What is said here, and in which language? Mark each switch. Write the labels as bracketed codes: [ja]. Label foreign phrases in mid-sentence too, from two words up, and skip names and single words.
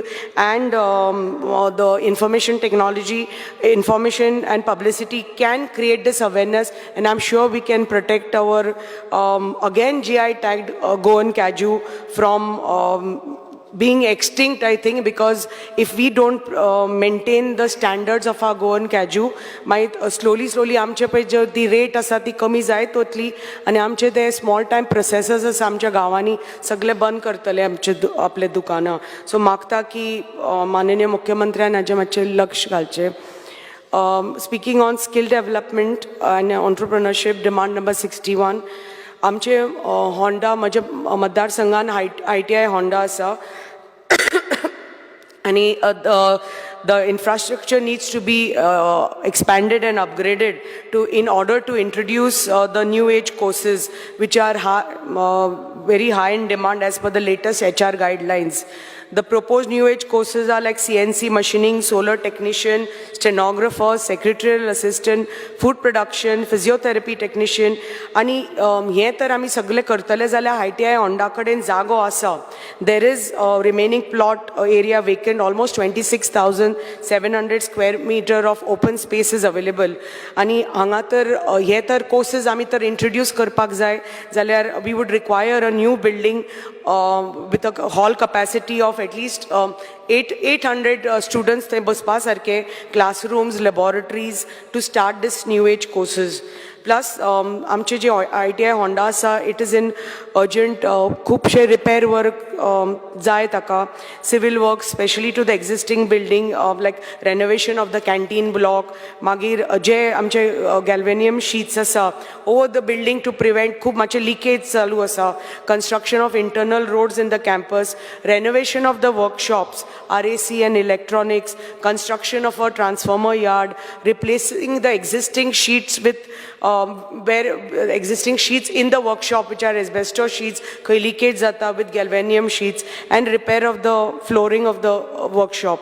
[en] and the information technology, information and publicity can create this awareness, and I'm sure we can protect our again GI tagged Goan Kaju from being extinct, I think, because if we don't maintain the standards of our Goan Kaju, slowly [kok] आमचे पळय जो ती रेट आसा ती कमी जायत वतली आनी आमचे ते स्मॉल टायम प्रोसेसर्स आसा आमच्या गांवांनी सगळे बंद करतले आपले दुकानां. सो मागता की माननीय मुख्यमंत्र्यान हाजें मातशें लक्ष घालचें. [en] Speaking on skill development and entrepreneurship, demand number 61. [kok] आमचे होंडा म्हज्या मतदारसंघान ITI होंडा आसा आणि [en] the infrastructure needs to be expanded and upgraded in order to introduce the new age courses which are very high in demand as per the latest HR guidelines. The proposed new age courses are like CNC machining, solar technician, stenographer, secretarial assistant, food production, physiotherapy technician. [kok] आणि हे तर आमी सगळे करतले जाल्यार ITI होंडा कडेन जागो आसा. [en] There is remaining plot area vacant, almost 26,700 square meter of open space is available. [kok] आणि हांगा तर हे तर courses आमी तर introduce करपाक जाय जाल्यार [en] we would require a new building with a hall capacity of at least 800 students they baspa sarke, classrooms, laboratories to start this new age courses. [kok] Plus आमचे जे ITI होंडा आसा, [en] it is in urgent खुबशे repair work [kok] जाय ताका, [en] civil work especially to the existing building like renovation of the canteen block, [kok] मागीर जे आमचे [en] galvanium sheets [kok] आसा [en] over the building to prevent [kok] खूब मातशे leakage चालू आसा, [en] construction of internal roads in the campus, renovation of the workshops, RAC and electronics, construction of a transformer yard, replacing the existing sheets with existing sheets in the workshop which are asbestos sheets, leakage zata with galvanium sheets, and repair of the flooring of the workshop.